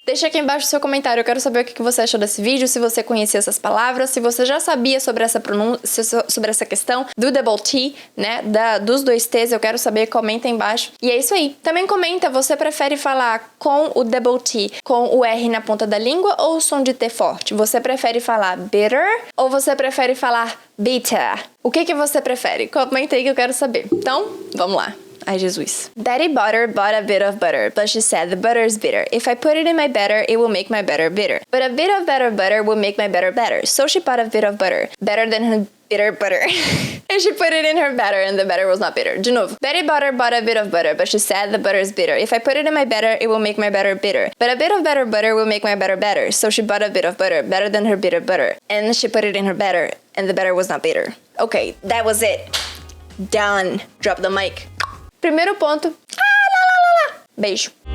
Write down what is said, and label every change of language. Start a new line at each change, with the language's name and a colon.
Portuguese: Deixa aqui embaixo o seu comentário, eu quero saber o que você achou desse vídeo, se você conhecia essas palavras, se você já sabia sobre essa pronúncia, sobre essa questão do double T, né, dos dois T's, eu quero saber, comenta aí embaixo. E é isso aí. Também comenta, você prefere falar com o double T, com o R na ponta da língua ou o som de T forte? Você prefere falar bitter ou você prefere falar bitter? O que você prefere? Comenta aí que eu quero saber. Então, vamos lá. Ai, Jesus.
English: Betty bought a bit of butter, but she said the butter is bitter. If I put it in my batter, it will make my batter bitter. But a bit of better butter will make my batter better. So she bought a bit of butter, better than her bitter butter. And she put it in her batter, and the batter was not bitter.
Portuguese: De novo.
English: Betty bought a bit of butter, but she said the butter is bitter. If I put it in my batter, it will make my batter bitter. But a bit of better butter will make my batter better. So she bought a bit of butter, better than her bitter butter. And she put it in her batter, and the batter was not bitter. Okay, that was it. Done. Drop the mic.
Portuguese: Primeiro ponto. Beijo.